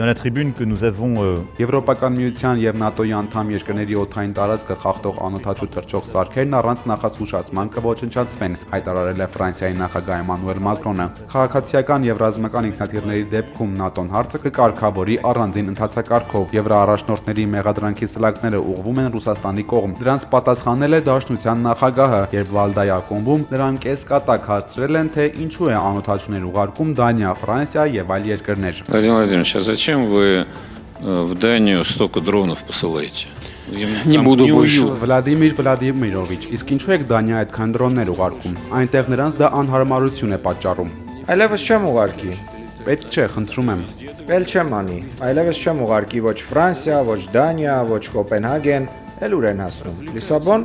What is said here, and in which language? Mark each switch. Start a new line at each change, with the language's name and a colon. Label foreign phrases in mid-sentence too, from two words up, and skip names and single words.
Armenian: Եվրոպական միության եւ ՆԱՏՕ-ի անդամ երկրների օդային տարածքը խախտող անօդաչու թռչող սարքերն առանց նախազգուշացման կոչնչացվեն, հայտարարել է Ֆրանսիայի նախագահ Էմանուել Մակրոնը։ Քաղաքացիական եւ ռազմական ինքնաթիռների դեպքում ՆԱՏՕ-ն հարցը կկարգավորի առանձին ընթացակարգով։ Եվրոառաջնորդների մեղադրանքի սլակները ուղղվում են Ռուսաստանի կողմ։ Դրանց պատասխանել է Դաշնության նախագահը, երբ Վալդայի ակումբում նրան կեսկատակ հարցրել են, թե ինչու է անօդաչուներ ուղարկում Դանիա, Ֆրանսիա եւ այլ երկրներ։
Russian: Владимир Владимирович, а зачем вы в Данию столько дронов посылаете? Не буду больше.
Armenian: Վլադիմիր Վլադիմիրովիչ, իսկ ինչու եք Դանիա այդքան դրոններ ուղարկում։ Այնտեղ նրանց դա անհարմարություն է պատճառում։ Այլևս չեմ ուղարկի։ Պետք չէ, խնդրում եմ։ Ել չեմ անի։ Այլևս չեմ ուղարկի ոչ Ֆրանսիա, ոչ Դանիա, ոչ Կոպենհագեն, ել ուր են հասնում։ Լիսաբոն։